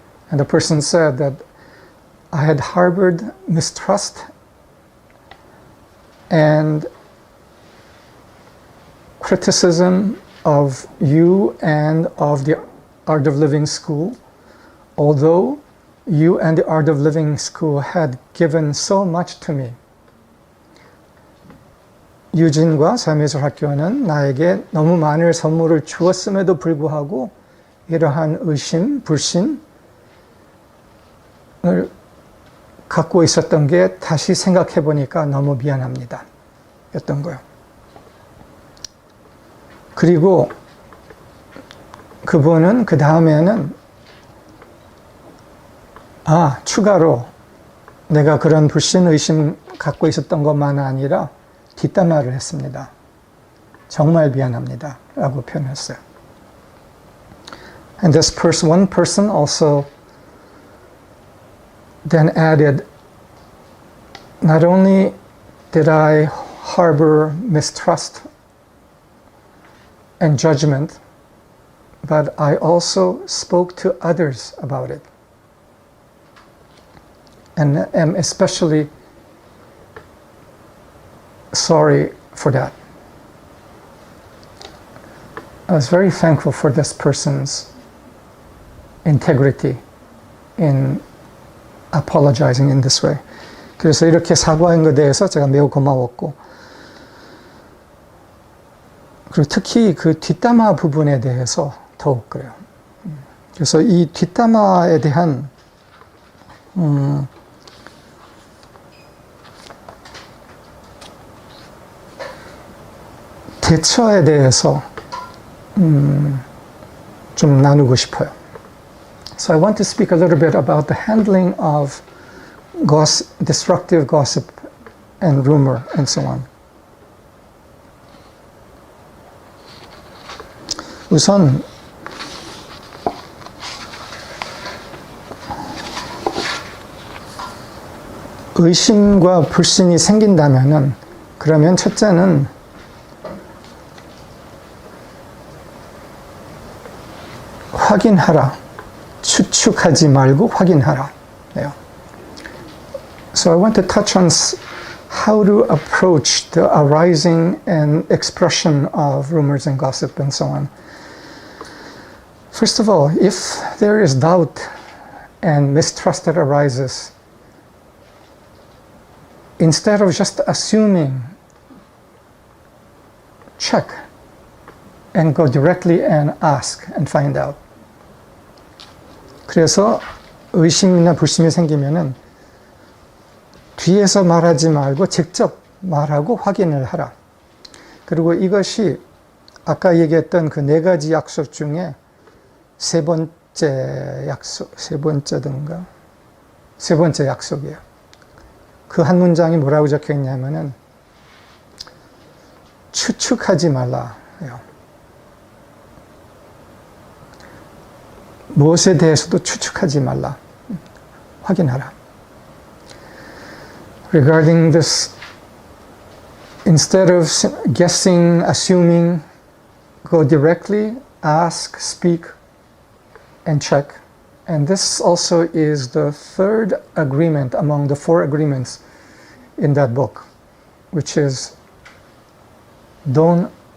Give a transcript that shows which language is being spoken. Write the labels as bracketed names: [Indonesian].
[English] And the person said that I had harbored mistrust and criticism of you and of the Art of Living School, although you and the Art of Living School had given so much to me. [Korean] 유진과 삼위예술학교는 나에게 너무 많은 선물을 주었음에도 불구하고 이러한 의심, 불신을 갖고 있었던 게 다시 생각해 보니까 너무 미안합니다. 였던 거예요. 그리고 그분은 그 다음에는 추가로 내가 그런 불신, 의심 갖고 있었던 것만 아니라 뒷담화를 했습니다. 정말 미안합니다. 라고 표현했어요. [English] And this person, one person also then added, not only did I harbor mistrust and judgment, but I also spoke to others about it. And am especially sorry for that. I was very thankful for this person's integrity in apologizing in this way. [Korean] 그래서 이렇게 사과한 것에 대해서 제가 매우 고마웠고, 그리고 특히 그 뒷담화 부분에 대해서 더욱 그래요. 그래서 이 뒷담화에 대한 대처에 대해서 좀 나누고 싶어요. [English] So I want to speak a little bit about the handling of destructive gossip and rumor and so on. [Korean] 우선 의심과 불신이 생긴다면은, 그러면 첫째는 확인하라. 추측하지 말고 확인하라. 네. [English] So I want to touch on how to approach the arising and expression of rumors and gossip and so on. First of all, if there is doubt and mistrust that arises, instead of just assuming, check and go directly and ask and find out. [Korean] 그래서 의심이나 불심이 생기면은 뒤에서 말하지 말고 직접 말하고 확인을 하라. 그리고 이것이 아까 얘기했던 그 4가지 약속 중에 세 번째 약속이에요. 그 한 문장이 뭐라고 적혀 있냐면은 추측하지 말라요. 무엇에 대해서도 추측하지 말라. 확인하라. [English] Regarding this, instead of guessing, assuming, go directly, ask, speak, and check. And this also is the 3rd agreement among the 4 agreements in that book, which is don't